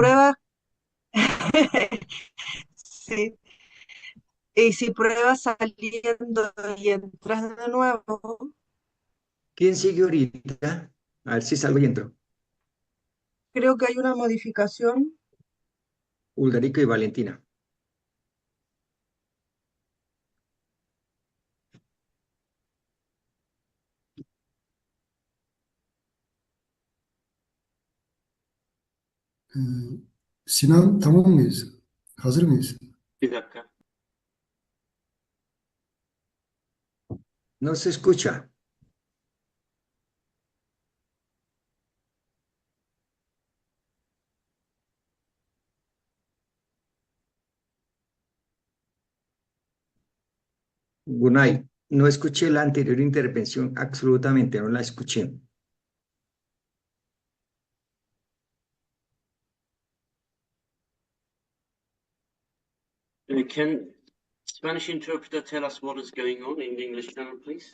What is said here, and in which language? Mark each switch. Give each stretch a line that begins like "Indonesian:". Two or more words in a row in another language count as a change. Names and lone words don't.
Spanish: pruebas, sí, y si pruebas saliendo y entras de nuevo, ¿Quién sigue ahorita? A ver si salgo y entro. creo que hay una modificación. Ulgarico y Valentina.
Turkish: Sinan, tamam mıyız? Hazır mıyız? Bir dakika.
Spanish: No se escucha. Gunay, no escuché la anterior intervención, absolutamente no la escuché.
English: Can Spanish interpreter tell us what is going on in the English channel, please?